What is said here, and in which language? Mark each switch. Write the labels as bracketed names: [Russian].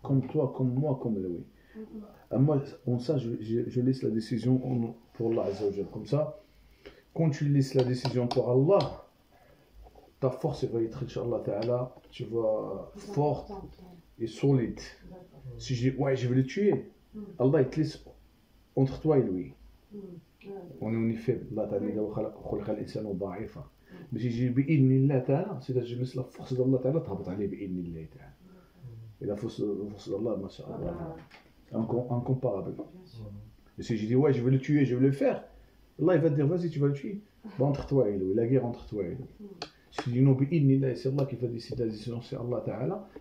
[French] Comme toi, comme moi, comme lui. Moi, en ça, je laisse la décision pour Allah Azza wa Jal. Comme ça, quand tu laisses la décision pour Allah, ta force va être, Inch'Allah ta'ala, tu vas forte et solide. Si je dis, ouais, je vais le tuer, Allah, il te laisse entre toi et lui. On est faible. [Arabic] Allah ta'ala, خلق الإنسان ضعيفا. [French] Mais si je dis, [Arabic] بإذن الله تعالى, [French] c'est-à-dire je laisse la force d'Allah ta'ala, [Arabic] تهبط عليه بإذن الله تعالى. [French] Et la force d'Allah, masha'Allah, incomparable. Et si je dis, ouais, je vais le tuer, je vais le faire, Allah, il va te dire, vas-y, tu vas le tuer. Bah, entre toi et lui, la guerre entre toi et lui. Si tu dis non, c'est Allah qui va décider la décision, c'est Allah ta'ala.